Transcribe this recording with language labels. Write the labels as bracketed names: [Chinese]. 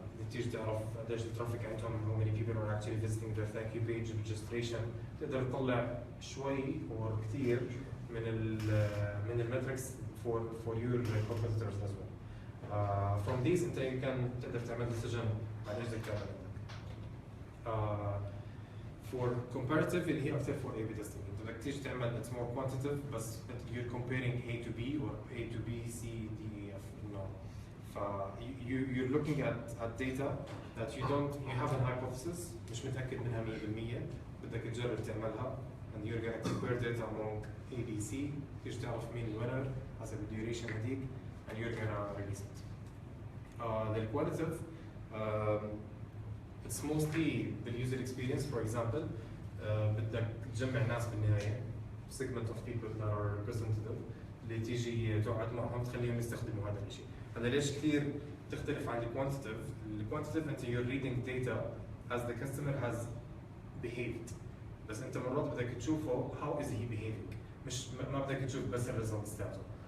[Arabic] تيجي تعرف قديش الترافيك عندهم، [English] how many people are actually visiting their thank you page, registration. [Arabic] تقدر تطلع شوي [English] or [Arabic] كثير من المتركس [English] for your competitors as well. From these [Arabic] انت يمكن تقدر تعمل decision على ايش بدك تعمل عندك. [English] For comparative [Arabic] اللي هي اكثر [English] for A/B testing، [Arabic] انت بدك تيجي تعمل [English] it's more quantitative [Arabic] بس [English] you're comparing A to B or A to B, C, D, E, F. No. You're looking at data that you have a hypothesis [Arabic] مش متأكد منها 100%، بدك تجرب تعملها [English] and you're gonna compare data among A, B, C، [Arabic] تيجي تعرف مين الوينر حسب الديوريشن هذيك [English] and you're gonna release it. The qualitative it's mostly بالuser experience. For example [Arabic] بدك تجمع ناس بالنهاية [English] segment of people that are representative [Arabic] اللي تيجي تقعد معهم تخليهم يستخدموا هذا الشيء. هذا ليش كثير تختلف عن الكوانتيتيف. الكوانتيتيف انت [English] you're reading data as the customer has behaved، [Arabic] بس انت مرات بدك تشوفه [English] how is he behaving، [Arabic] مش ما بدك تشوف بس الريزلتس تاعته.